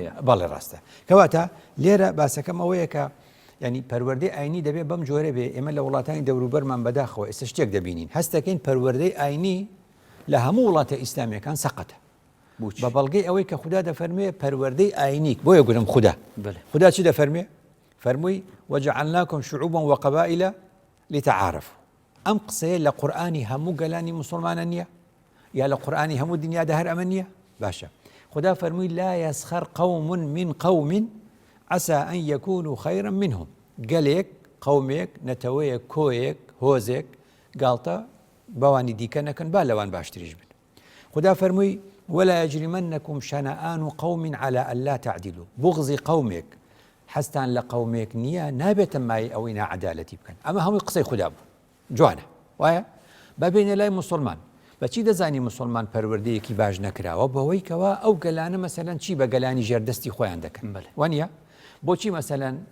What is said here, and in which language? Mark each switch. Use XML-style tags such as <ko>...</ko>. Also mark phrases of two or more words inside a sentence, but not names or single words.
<ckb>بەڵێ ڕاستە کەواتە لێرە باسەکەم ئەوەیە کە ینی پەروەردەی ئاینی دەبێت بەم جۆرە بێ ئێمە لە وڵاتانی دەوروبەرمان بەداخەوە ئێستا شتێک دەبینین هەستەکەین پەروەردەی ئاینی لە هەموو وڵاتە ئیسلامیەکان سەقەتە بە بەڵگەی ئەوەی کە خوددا دەفەرمێ پەروەردەی ئاینیک بۆیە گورم خوددا چی دەفەرمێ فەرمووی</ckb> <ar>وجعلناكم شعوبا وقبائل لتعارفوا</ar> <ckb>ئەم قسەیە لە قورئانی هەموو گەلانی مسلمانە نییە یا لە قورئانی هەموو دنیادا هەر ئەمە نییە باشە خوددا فەرمووی</ckb> <ar>لا يسخر قوم من قوم عسى أن يكونوا خيرا منهم</ar> <ckb>گەلێک قومێک نەتەوەیەک کۆیەک هۆزێک گاڵتە بەوانی دیکە نەکەن با لەوان باشتریش بن خوددا فەرمووی</ckb> <ar>ولا يجرمنكم شنآن قوم على ألا تعدلوا</ar> <ckb>بغضی قومێک حەستان لە قومێک نییە نابێتە مای ئەوەی ناعەدالەتی بکەن ئەمە هەمووی قسەی خوددا بوو جوانە وایە بەبێنە لای مسلمان بەچی دەزانی مسلمان پەروەردەیەکی باش نەکراوە بەوەی کەوا ئەو گەلانە مەسەلەن چی بە گەلانی ژێردەستی خۆیان دەکەن وانە بۆچی مەسەلەن</ckb>